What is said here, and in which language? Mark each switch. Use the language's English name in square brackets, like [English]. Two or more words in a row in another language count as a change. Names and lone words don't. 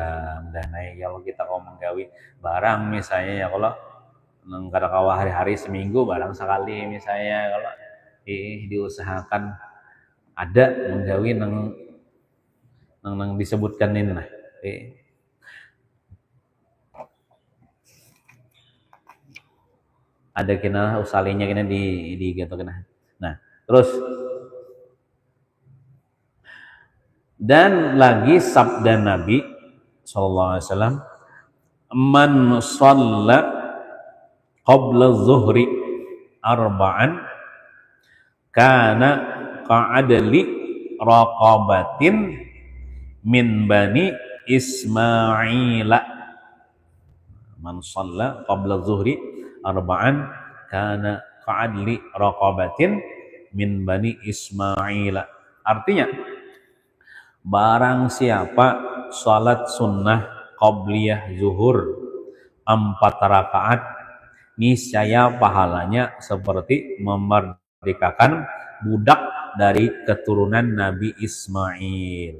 [Banjar] Dan kalau kita mau menggawi barang misalnya ya kalau nang kada kawa hari-hari seminggu barang sekali misalnya kalau diusahakan ada menggawi nang disebutkan ini nah. Ada kena usalinya kena di gitu kena. Nah, terus dan lagi sabda Nabi [Arabic] صلى الله عليه وسلم, "من صلى قبل الظهر أربعا كان كعدل رقبة من بني إسماعيل." من صلى قبل الظهر أربعا كان كعدل رقبة من بني إسماعيل. [Indonesian] Artinya, barang siapa salat sunnah qabliyah zuhur 4 rakaat, niscaya pahalanya seperti memerdekakan budak dari keturunan Nabi Ismail.